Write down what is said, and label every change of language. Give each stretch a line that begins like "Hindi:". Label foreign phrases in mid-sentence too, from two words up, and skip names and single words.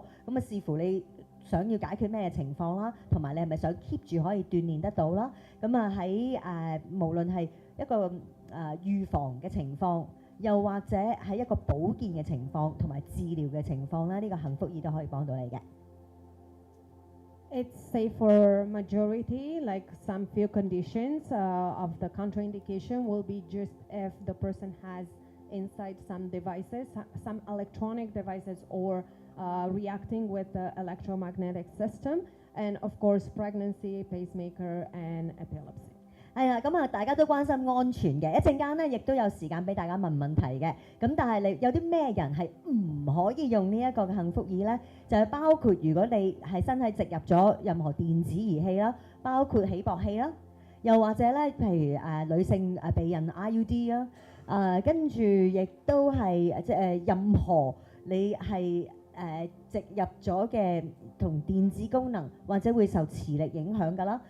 Cantonese: 咁視乎你想要解決咩情況啦，同埋你係咪想 keep 住可以鍛鍊得到啦。咁喺無論係一個預防嘅情況，又或者係一個保健嘅情況同埋治療嘅情況咧，呢個幸福椅都可以幫到你嘅。
English: It's safe for majority, like some few conditions of the contraindication will be just if the person has inside some devices, some electronic devices or reacting with the electromagnetic system, and of course pregnancy, pacemaker and epilepsy.
Cantonese: 係啊，咁啊，大家都關心安全嘅。一陣間咧，亦都有時間俾大家問問題嘅。咁但係你有啲咩人係唔可以用呢一個嘅幸福椅呢？就係包括如果你係身體植入咗任何電子儀器啦，包括起搏器啦，又或者咧，譬如女性避孕 IUD 啦，跟住亦都係即係任何你係植入咗嘅同電子功能或者會受磁力影響㗎啦。